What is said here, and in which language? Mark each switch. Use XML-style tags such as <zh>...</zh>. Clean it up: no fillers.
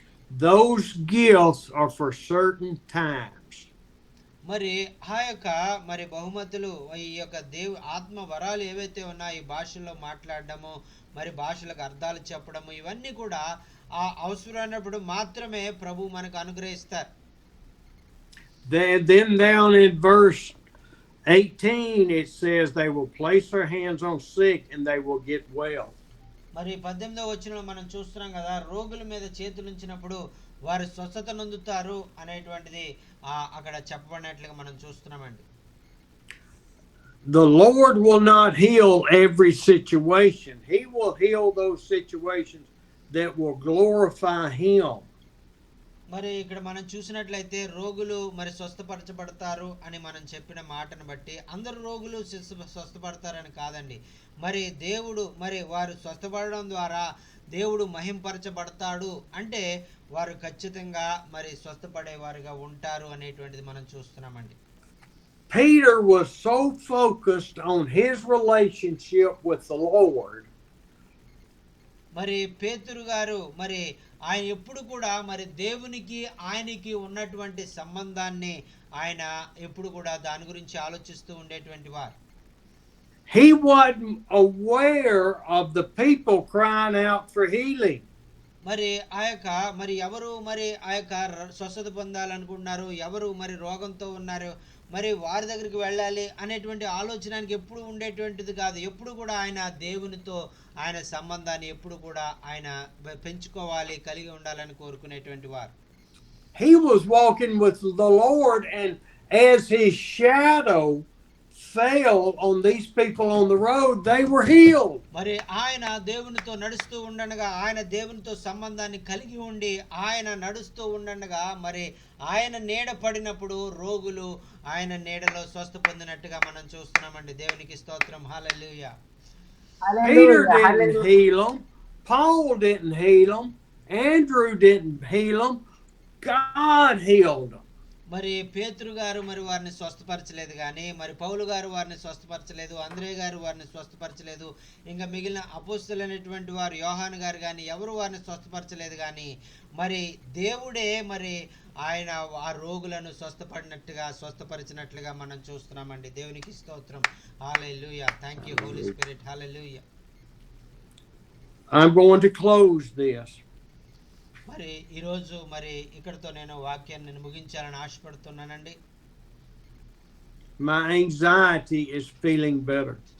<en>Those gifts are for certain times.</en> <te>మరి ఆ యొక్క మరి బహుమతులు ఈ యొక్క ఆత్మ వరాలు ఏవైతే ఉన్నాయో ఈ భాషల్లో మాట్లాడడము మరి భాషలకు అర్థాలు చెప్పడము ఇవన్నీ కూడా ఆ అవసరమైనప్పుడు మాత్రమే ప్రభు మనకు అనుగ్రహిస్తారు.</te> <en>Then down in verse 18 it says they will place their hands on sick and they will get well.</en> <te>మరి 18వ వచనంలో మనం చూస్తున్నాం కదా, రోగుల మీద చేతులు ఉంచినప్పుడు వారు స్వస్థత నొందుతారు అనేటువంటిది అక్కడ చెప్పబడినట్లుగా మనం చూస్తున్నామండి.</te> <en>The Lord will not heal every situation. He will heal those situations that will glorify him.</en> <te>మరి ఇక్కడ మనం చూసినట్లయితే రోగులు మరి స్వస్థపరచబడతారు అని మనం చెప్పిన మాటను బట్టి అందరు రోగులు స్వస్థపడతారని కాదండి. మరి దేవుడు మరి వారు స్వస్థపడడం ద్వారా దేవుడు మహింపరచబడతాడు అంటే వారు ఖచ్చితంగా మరి స్వస్థపడేవారుగా ఉంటారు అనేటువంటిది మనం చూస్తున్నామండి.</te> <en>Peter was so focused on his relationship with the Lord.</en> <te>మరి పేతురు గారు మరి ఆయన ఎప్పుడు కూడా మరి దేవునికి ఆయనకి ఉన్నటువంటి సంబంధాన్ని ఆయన ఎప్పుడు కూడా దాని గురించి ఆలోచిస్తూ ఉండేటువంటి వారు.</te> <en>He wasn't aware of the people crying out for healing.</en> <te>మరి ఆ యొక్క మరి ఎవరు మరి ఆ యొక్క స్వస్థత పొందాలనుకుంటున్నారు, ఎవరు మరి రోగంతో ఉన్నారు, మరి వారి దగ్గరికి వెళ్ళాలి అనేటువంటి ఆలోచనకి ఎప్పుడు ఉండేటువంటిది కాదు. ఎప్పుడు కూడా ఆయన దేవునితో ఆయన సంబంధాన్ని ఎప్పుడు కూడా ఆయన పెంచుకోవాలి, కలిగి ఉండాలని కోరుకునేటువంటి వారు.</te> <en>He was walking with the Lord, and as his shadow fell on these people on the road, they were healed.</en> <te>మరి ఆయన దేవునితో నడుస్తూ ఉండగా, ఆయన దేవునితో సంబంధాన్ని కలిగి ఉండి ఆయన నడుస్తూ ఉండగా మరి ఆయన నీడ పడినప్పుడు రోగులు ఆయన నీడలో స్వస్థ పొందినట్టుగా మనం చూస్తున్నామండి. దేవునికి స్తోత్రం. హల్లెలూయా.</te> <en>Peter didn't heal them. Paul didn't heal them. Andrew didn't heal them. God healed them.</en> <te>మరి పేతురు గారు మరి వారిని స్వస్థపరచలేదు కానీ, మరి పౌలు గారు వారిని స్వస్థపరచలేదు, అంద్రే గారు వారిని స్వస్థపరచలేదు, ఇంకా మిగిలిన అపోస్తలులైనటువంటి వారు యోహాను గారు కానీ ఎవరు వారిని స్వస్థపరచలేదు కానీ, మరి దేవుడే మరి ఆయన ఆ రోగులను స్వస్థపరిచినట్లుగా మనం చూస్తున్నామండి. దేవునికి స్తోత్రం. హల్లెలూయా.</te> <en>Thank you Holy Spirit.</en> <te>Hallelujah.</te> <en>I'm going to close this.</en> <te>మరి ఈరోజు మరి ఇక్కడితో నేను వాక్యాన్ని నేను ముగించాలని ఆశపడుతున్నానండి.</te> <en>My anxiety is feeling better.</en>